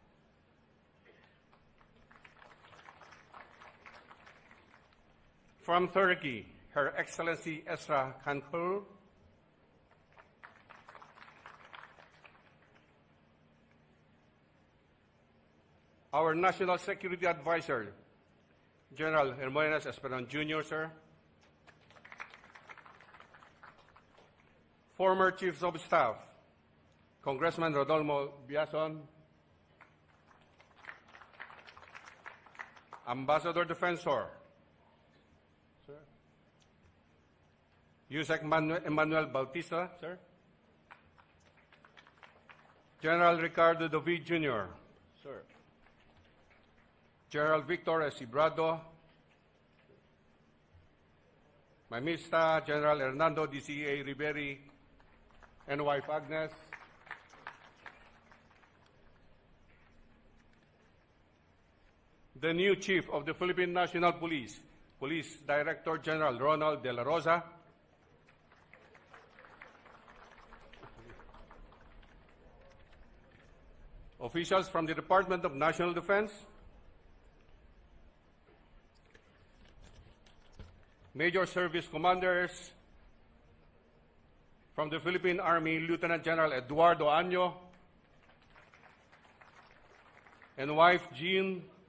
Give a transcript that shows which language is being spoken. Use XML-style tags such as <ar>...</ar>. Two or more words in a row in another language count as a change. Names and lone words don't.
<en>From Turkey, Her Excellency Esra Kankur. Our National Security Advisor, General Hermogenes Esperon Jr., sir. Former Chiefs of Staff, Congressman Rodolfo Biason, Ambassador Defensor, sir. Yusek Emmanuel Bautista, sir. General Ricardo David Jr., sir. General Victor S. Ibrado, Mamista General Hernando D.C.A. Riberi, and wife Agnes, the new Chief of the Philippine National Police, Police Director General Ronald De La Rosa, officials from the Department of National Defense, Major Service Commanders from the Philippine Army, Lieutenant General Eduardo Año, and wife Jean.</en>